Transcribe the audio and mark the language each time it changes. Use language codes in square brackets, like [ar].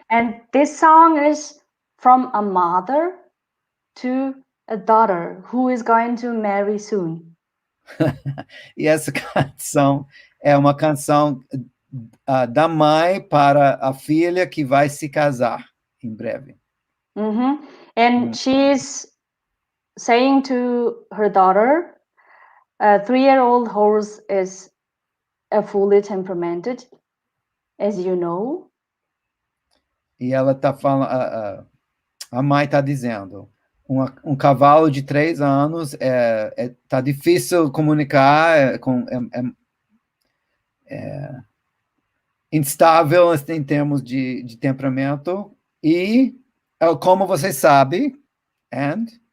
[en] And this song is from a mother to a daughter who is going to marry soon. [pt] E essa canção é uma canção da mãe para a filha que vai se casar em breve. [en] And she's saying to her daughter, A 3-year-old horse is fully temperamented, as you know. [pt] E ela está falando, a mãe está dizendo, cavalo de 3 anos tá difícil comunicar, instável em termos de temperamento, e como você sabe, and